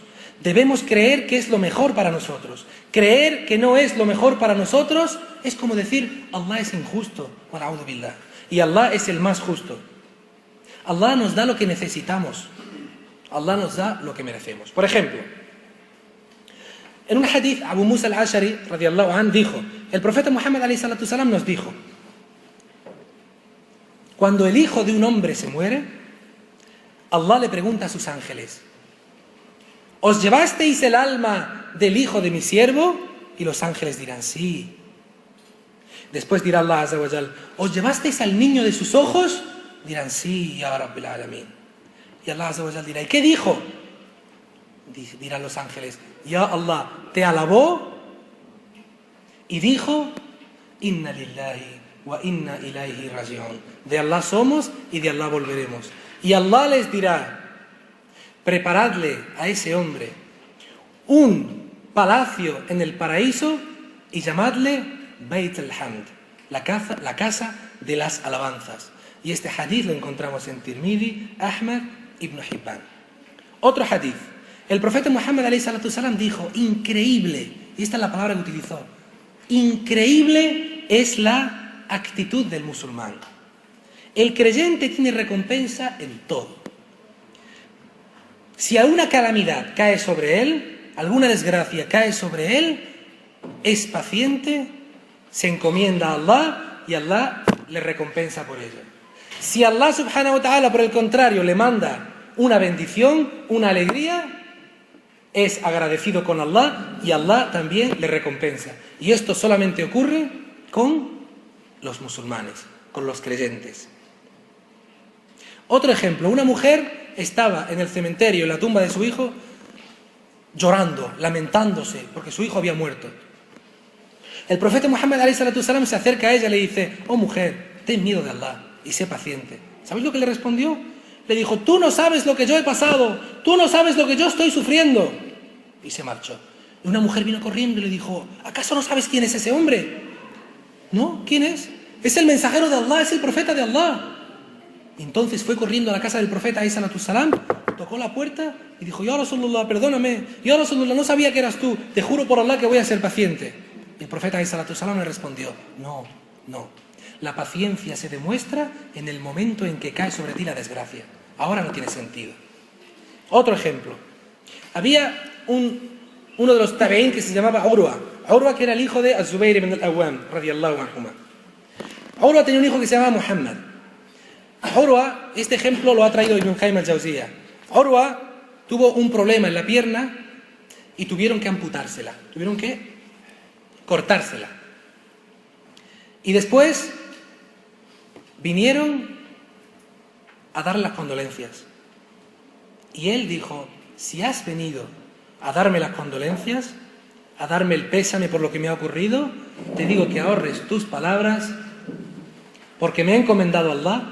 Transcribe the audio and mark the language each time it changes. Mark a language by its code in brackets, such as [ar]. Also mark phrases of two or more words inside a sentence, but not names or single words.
[es] Debemos creer que es lo mejor para nosotros. Creer que no es lo mejor para nosotros es como decir: Allah es injusto, [ar] والعياذ بالله, [es] y Allah es el más justo. Allah nos da lo que necesitamos. Allah nos da lo que merecemos. Por ejemplo, en un hadith, Abu Musa al-Ashari [ar] رضي الله عنه [es] dijo: el profeta Muhammad [ar] عليه الصلاة السلام [es] nos dijo: cuando el hijo de un hombre se muere, Allah le pregunta a sus ángeles: ¿os llevasteis el alma del hijo de mi siervo? Y los ángeles dirán: sí. Después dirá [ar] الله عز وجل: [es] ¿os llevasteis al niño de sus ojos? Dirán: sí, [ar] يا رب العالمين. [es] Y [ar] الله عز وجل [es] dirá: ¿y qué dijo? Dirán los ángeles: [ar] يا الله, [es] te alabó y dijo: [ar] إنا لله وإنا إليه راجعون. [es] De Allah somos y de Allah volveremos. Y Allah les dirá: preparadle a ese hombre un palacio en el paraíso y llamadle Beit al-Hamd, la casa de las alabanzas. Y este hadith lo encontramos en Tirmidhi, Ahmad, Ibn Hibban. Otro hadith, el profeta Muhammad [ar] عليه الصلاة السلام [es] dijo: increíble, y esta es la palabra que utilizó, increíble es la actitud del musulmán. El creyente tiene recompensa en todo. Si alguna calamidad cae sobre él, alguna desgracia cae sobre él, es paciente, se encomienda a Allah y Allah le recompensa por ello. [ar] Si الله سبحانه وتعالى, [es] por el contrario, le manda una bendición, una alegría, es agradecido con Allah y Allah también le recompensa. Y esto solamente ocurre con los musulmanes, con los creyentes. Otro ejemplo, una mujer estaba en el cementerio, en la tumba de su hijo, llorando, lamentándose, porque su hijo había muerto. El profeta Muhammad [ar] عليه الصلاة السلام [es] se acerca a ella y le dice: oh mujer, ten miedo de Allah y sé paciente. ¿Sabéis lo que le respondió? Le dijo: tú no sabes lo que yo he pasado, tú no sabes lo que yo estoy sufriendo. Y se marchó. Y una mujer vino corriendo y le dijo: ¿acaso no sabes quién es ese hombre? ¿No? ¿Quién es? Es el mensajero de Allah, es el profeta de Allah. Y entonces fue corriendo a la casa del profeta [ar] عليه الصلاة السلام, [es] tocó la puerta y dijo: [ar] يا رسول الله, [es] perdóname, [ar] يا رسول الله, [es] no sabía que eras tú, te juro por Allah que voy a ser paciente. Y el profeta [ar] عليه الصلاة السلام [es] le respondió: no, la paciencia se demuestra en el momento en que cae sobre ti la desgracia. Ahora no tiene sentido. Otro ejemplo, había uno de los tabeín que se llamaba Urwa, que era el hijo de Az-Zubayr ibn al-Awwam [ar] رضي الله عنهما. [es] Urwa tenía un hijo que se llamaba Muhammad. Urwa, este ejemplo lo ha traído Ibn Qayyim al-Jawziyya. Urwa tuvo un problema en la pierna y tuvieron que amputársela, tuvieron que cortársela. Y después vinieron a darle las condolencias. Y él dijo: si has venido a darme las condolencias, a darme el pésame por lo que me ha ocurrido, te digo que ahorres tus palabras, porque me ha encomendado Allah.